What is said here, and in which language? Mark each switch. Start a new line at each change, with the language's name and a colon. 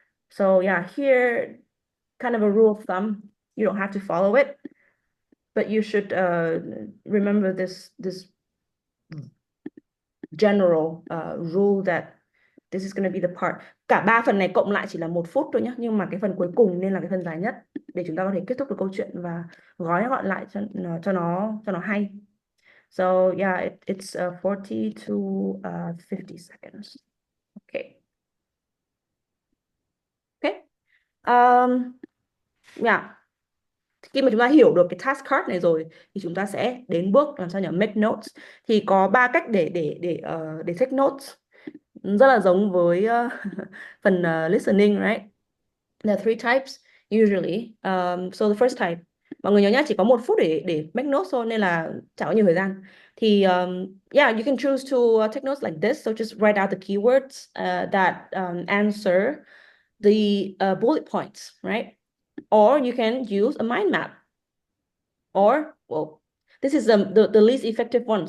English: So yeah, here, kind of a rule of thumb. You don't have to follow it, but you should remember this general rule that this is going to be the part.
Vietnamese: Cả ba phần này cộng lại chỉ là 1 phút thôi nhé, nhưng mà cái phần cuối cùng nên là cái phần dài nhất để chúng ta có thể kết thúc được câu chuyện và gói gọn lại cho nó hay.
English: So yeah, it's 40 to 50 seconds. Okay. Okay. Yeah.
Vietnamese: Khi mà chúng ta hiểu được cái task card này rồi thì chúng ta sẽ đến bước làm sao nhỉ, make notes. Thì có ba cách để take notes, rất là giống với phần listening, right?
English: There are 3 types. usually. So the first type,
Vietnamese: mọi người nhớ nhá, chỉ có 1 phút để make notes thôi nên là chẳng có nhiều thời gian.
English: Thì yeah, you can choose to take notes like this. So just write out the keywords that answer the bullet points, right? Or you can use a mind map. Or, well, this is the least effective one.